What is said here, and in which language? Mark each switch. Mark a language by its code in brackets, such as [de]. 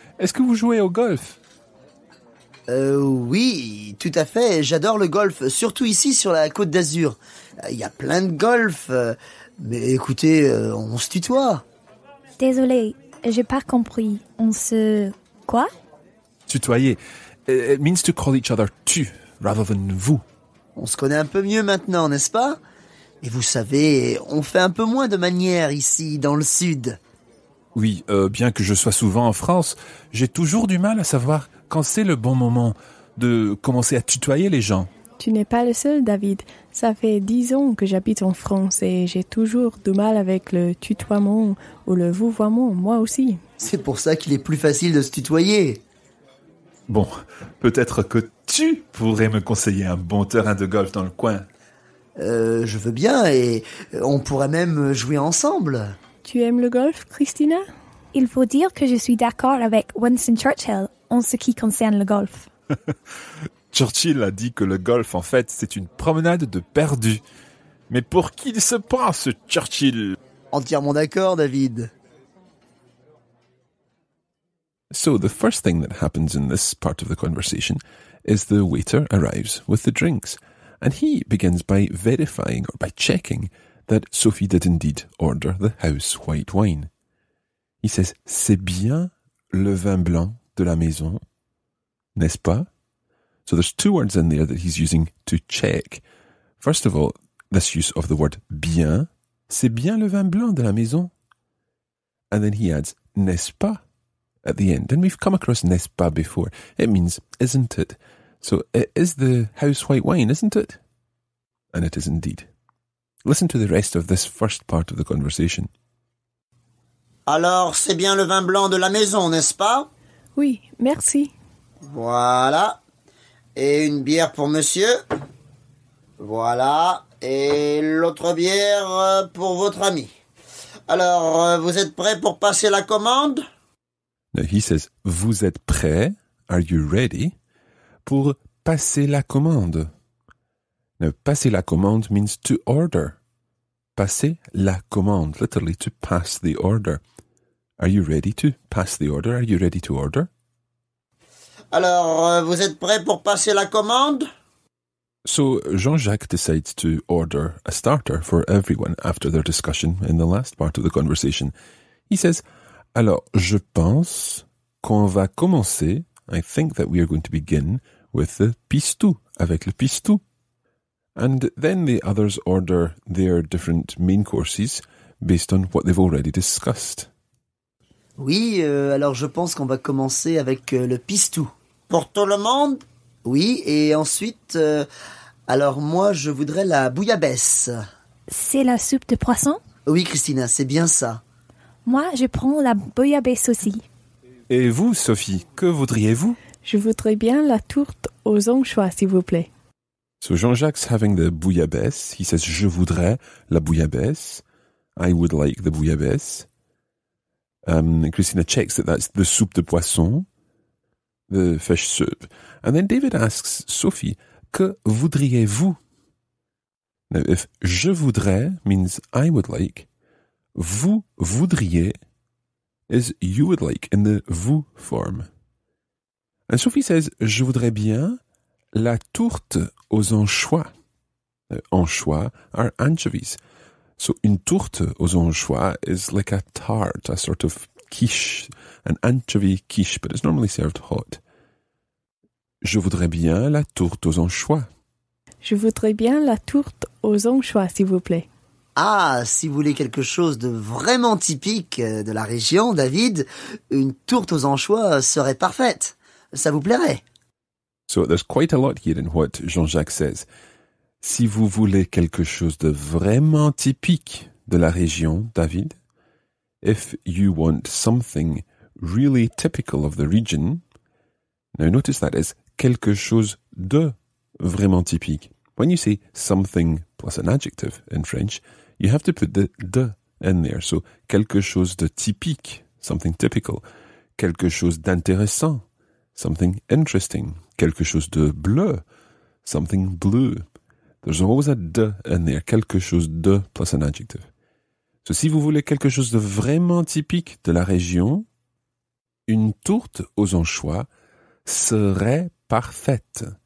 [fr] Est-ce que vous jouez au golf? Oui, tout à fait. J'adore le golf, surtout ici sur la Côte d'Azur. Il y a plein de golf. Mais écoutez, on se tutoie. Désolée, j'ai pas compris. On se... Quoi? Tutoyer. [en] It means to call each other tu, rather than vous. [fr] On se connaît un peu mieux maintenant, n'est-ce pas? Et vous savez, on fait un peu moins de manières ici, dans le sud. Oui, bien que je sois souvent en France, j'ai toujours du mal à savoir quand c'est le bon moment de commencer à tutoyer les gens. Tu n'es pas le seul, David. Ça fait 10 ans que j'habite en France et j'ai toujours du mal avec le tutoiement ou le vouvoiement, moi aussi. C'est pour ça qu'il est plus facile de se tutoyer. Bon, peut-être que tu pourrais me conseiller un bon terrain de golf dans le coin. Je veux bien et on pourrait même jouer ensemble. Tu aimes le golf, Christina? Il faut dire que je suis d'accord avec Winston Churchill en ce qui concerne le golf. Churchill a dit que le golf, en fait, c'est une promenade de perdus. Mais pour qui il se prend, ce Churchill? Entièrement d'accord, David. [en] So the first thing that happens in this part of the conversation is the waiter arrives with the drinks, and he begins by verifying or by checking that Sophie did indeed order the house white wine. He says, [fr] c'est bien le vin blanc de la maison, n'est-ce pas? [en] So there's two words in there that he's using to check. First of all, this use of the word bien, [fr] c'est bien le vin blanc de la maison. [en] And then he adds, [fr] n'est-ce pas? [en] At the end. And we've come across n'est-ce pas before. It means, isn't it? So it is the house white wine, isn't it? And it is indeed. Listen to the rest of this first part of the conversation. [fr] Alors, c'est bien le vin blanc de la maison, n'est-ce pas? Oui, merci. Voilà. Et une bière pour monsieur? Voilà. Et l'autre bière pour votre ami. Alors, vous êtes prêts pour passer la commande? [en] Now he says, [fr] vous êtes prêts? [en] Are you ready? [fr] Pour passer la commande. [en] Now, [fr] passer la commande [en] means to order. [fr] Passer la commande, [en] literally to pass the order. Are you ready to pass the order? Are you ready to order? [fr] Alors, vous êtes prêts pour passer la commande? [en] So Jean-Jacques decides to order a starter for everyone after their discussion in the last part of the conversation. He says, [fr] alors, je pense qu'on va commencer, [en] I think that we are going to begin with the pistou, [fr] avec le pistou. [en] And then the others order their different main courses based on what they've already discussed. [fr] Oui, alors je pense qu'on va commencer avec le pistou. Pour tout le monde? Oui, et ensuite, alors moi je voudrais la bouillabaisse. C'est la soupe de poisson? Oui, Christina, c'est bien ça. Moi, je prends la bouillabaisse aussi. Et vous, Sophie, que voudriez-vous? Je voudrais bien la tourte aux anchois, s'il vous plaît. [en] So Jean-Jacques having the bouillabaisse. He says, [fr] je voudrais la bouillabaisse. [en] I would like the bouillabaisse. Christina checks that that's the [fr] soupe de poisson, [en] the fish soup. And then David asks Sophie, [fr] que voudriez-vous? [en] Now, if [fr] je voudrais [en] means I would like, [fr] vous voudriez [en] is you would like in the vous form. And Sophie says, [fr] je voudrais bien la tourte aux anchois. [en] Now, anchois are anchovies. So [fr] une tourte aux anchois [en] is like a tart, a sort of quiche, an anchovy quiche, but it's normally served hot. [fr] Je voudrais bien la tourte aux anchois. Je voudrais bien la tourte aux anchois, s'il vous plaît. Ah, si vous voulez quelque chose de vraiment typique de la région, David, une tourte aux anchois serait parfaite. Ça vous plairait? [en] So there's quite a lot here in what Jean-Jacques says. [fr] Si vous voulez quelque chose de vraiment typique de la région, David, [en] if you want something really typical of the region, now notice that is [fr] quelque chose de vraiment typique. [en] When you say something plus an adjective in French, you have to put the de in there. [fr] So quelque chose de typique, [en] something typical. [fr] Quelque chose d'intéressant, [en] something interesting. [fr] Quelque chose de bleu, [en] something blue. There's always a de in there, [fr] quelque chose de [en] plus an adjective. [fr] So si vous voulez quelque chose de vraiment typique de la région, une tourte aux anchois serait parfaite.